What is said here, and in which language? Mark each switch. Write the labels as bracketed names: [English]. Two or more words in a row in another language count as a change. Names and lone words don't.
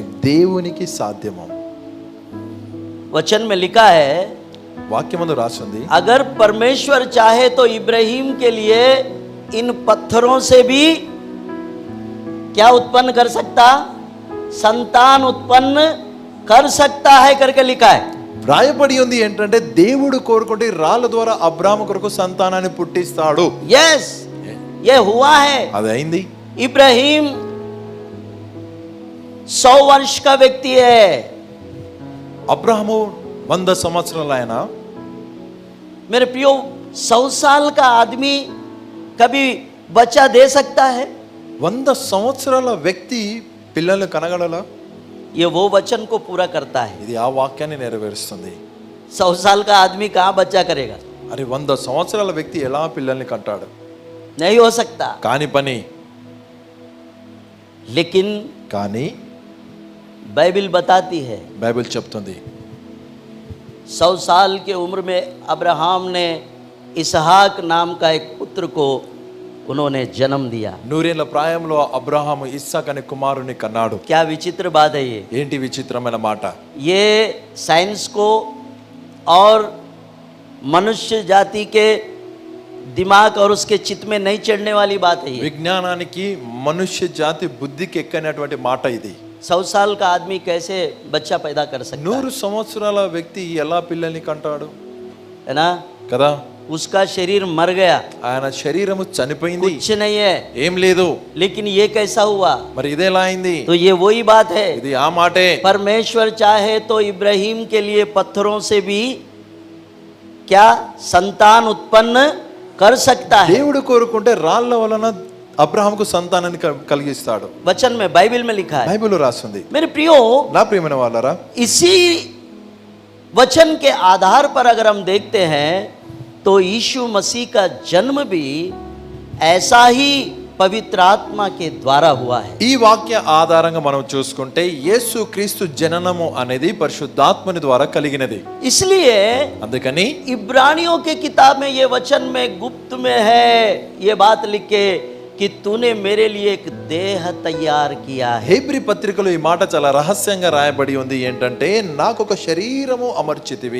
[Hindi] है। [Telugu] దేవునికి సాధ్యము. [Hindi] वचन में लिखा है, [Telugu] వాక్యమందు రాసింది, [Hindi] अगर परमेश्वर चाहे तो इब्राहिम के लिए इन पत्थरों से भी क्या उत्पन्न कर सकता, संतान उत्पन्न कर सकता है करके लिखा है। [Telugu] రాయబడి ఉంది ఏంటంటే దేవుడు కోరుకుంటే ఈ రాళ్ళ ద్వారా అబ్రాహాము కొరకు సంతానాన్ని పుట్టిస్తాడు. [Hindi] यस, ये हुआ है। [Telugu] అది అయింది. [Hindi] इब्राहिम 100 वर्ष का व्यक्ति है। [Telugu] అబ్రాహాము 100 సంవత్సరాల ఆయన. [Hindi] मेरे प्रियो, 100 साल का आदमी कभी बच्चा दे सकता है? [Telugu] 100 సంవత్సరాల వ్యక్తి పిల్లలు కనగలలా? [Hindi] ये वो वचन को पूरा करता है। [Telugu] ఇది ఆ వాక్యాన్ని నెరవేరుస్తుంది. [Hindi] 100 साल का आदमी कहाँ बच्चा करेगा? [Telugu] అరే 100 సంవత్సరాల వ్యక్తి ఎలా పిల్లల్ని కంటాడు? [Hindi] नहीं हो सकता। [Telugu] కాని పని. [Hindi] लेकिन [Telugu] కానీ [Hindi] बाइबल बताती है, [Telugu] బైబిల్ చెప్తుంది [Hindi] 100 साल के उम्र में अब्राहम ने इसहाक नाम का एक पुत्र को उन्होंने जन्म दिया। [Telugu] 100 ఏళ్ల ప్రాయంలో అబ్రాహాము ఇస్సాక్ అనే కుమారుని కన్నాడు. [Hindi] क्या विचित्र बात है ये। [Telugu] ఏంటి విచిత్రమైన మాట. [Hindi] ये साइंस को और मनुष्य जाति के दिमाग और उसके चित्त में नहीं चढ़ने वाली बात है ये। [Telugu] విజ్ఞానానికి మనుష్య జాతి బుద్ధికి ఎక్కనటువంటి మాట ఇది. [Hindi] 100 साल का आदमी कैसे बच्चा पैदा कर सकता [Telugu] 100 సంవత్సరాల వ్యక్తి ఎలా పిల్లల్ని కంటాడు? [Hindi] है ना? [Telugu] కదా. [Hindi] उसका शरीर मर गया, [Telugu] ఆయన శరీరము చనిపోయింది, [Hindi] कुछ नहीं है। [Telugu] ఏం లేదు. [Hindi] लेकिन ये कैसा हुआ? [Telugu] మరి ఇదేలా అయింది? [Hindi] तो ये वही बात है। [Telugu] ఇది ఆ మాటే. [Hindi] परमेश्वर चाहे तो इब्राहिम के लिए पत्थरों से भी क्या संतान उत्पन्न कर सकता है। [Telugu] దేవుడు కోరుకుంటే రాళ్ళ వలన అబ్రహాముకు సంతానాన్ని కలిగిస్తాడు. [Hindi] वचन में, बाइबल में लिखा है। [Telugu] బైబిల్లో రాస్తుంది. [Hindi] मेरे प्रियो, [Telugu] నా ప్రియమైన వాళ్ళారా, [Hindi] इसी वचन के आधार पर अगर हम देखते हैं तो यीशु मसीह का जन्म भी ऐसा ही पवित्र आत्मा के द्वारा हुआ है। [Telugu] ఈ వాక్య ఆధారంగా మనం చూసుకుంటే యేసు క్రీస్తు జననము అనేది పరిశుద్ధాత్మని ద్వారా కలిగినది. [Hindi] इसलिए [Telugu] అందుకని [Hindi] इब्रानियों के किताब में ये वचन में गुप्त में है ये बात लिखे कि तूने मेरे लिए एक देह तैयार किया है। [Telugu] హెబ్రీ పత్రికలో ఈ మాట చాలా రహస్యంగా రాయబడి ఉంది. ఏంటంటే నాకు ఒక శరీరము అమర్చితివి.